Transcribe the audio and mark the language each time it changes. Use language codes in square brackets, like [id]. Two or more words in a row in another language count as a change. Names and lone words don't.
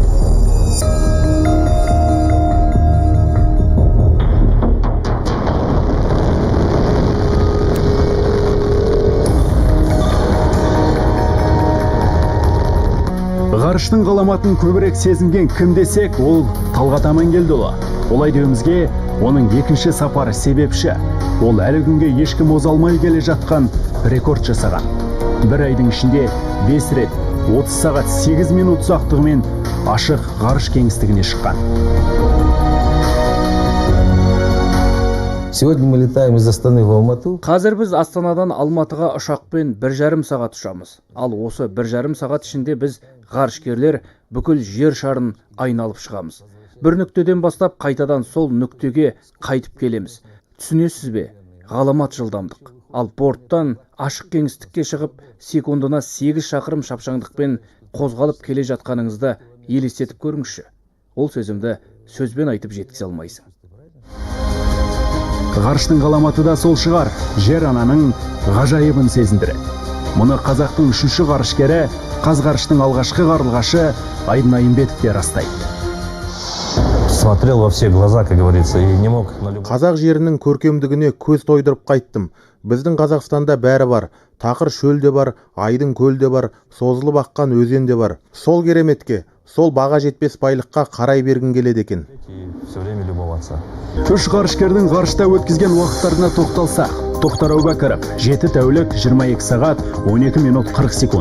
[kk] Ғарыштың ғаламатын көбірек сезінген кім десек, ол Талғат Амангелдіұлы. Олай деуімізге, оның екінші сапары себепші. Ол әлі күнге ешкім озалмай келе жатқан рекорд жасаған. Бір айдың ішінде 5 рет 30 сағат 8 минут ұзақтығымен ашық ғарыш кеңістігіне шыққан. [ru] Сегодня мы летаем из Астаны в Алмату. [kk] Қазір біз Астанадан Алматыға ұшақпен 1,5 сағат ұшамыз. Ал осы 1,5 сағат ішінде біз ғарышкерлер бүкіл жер шарын айналып шығамыз. Бір нүктеден бастап қайтадан сол нүктеге қайтып келеміз. Түсінесіз бе? Ғаламат жылдамдық. Ал борттан ашық кеңістікке шығып, секундына 8 шақырым шапшаңдықпен қозғалып келе жатқаныңызды елестетіп көріңізші. Ол сөзімді сөзбен айтып жеткізе алмайсың. Ғарыштың ғаламаты да сол шығар, жер ананың ғажайыбын сезіндіреді. Мұны қазақтың 3-ші ғарышкері, Қазғарыштың алғашқы ғарылғашы Айдын Айымбетов те растайды. [ru] Смотрел во все глаза, как говорится, и не мог. [kk] Қазақ жерінің көркемдігіне көз тойдырып қайттым. Біздің Қазақстанда бәрі бар. Тақыр шөл де бар, айдың көл де бар, созылып аққан өзен де бар. Сол кереметке, сол баға жетпес байлыққа қарай бергін келеді екен. Үш ғарышкердің ғарышта өткізген уақыттарына тоқталсақ, Тоқтар Әубәкіров 7 тәулік 22 сағат 12 минут 40 секунд.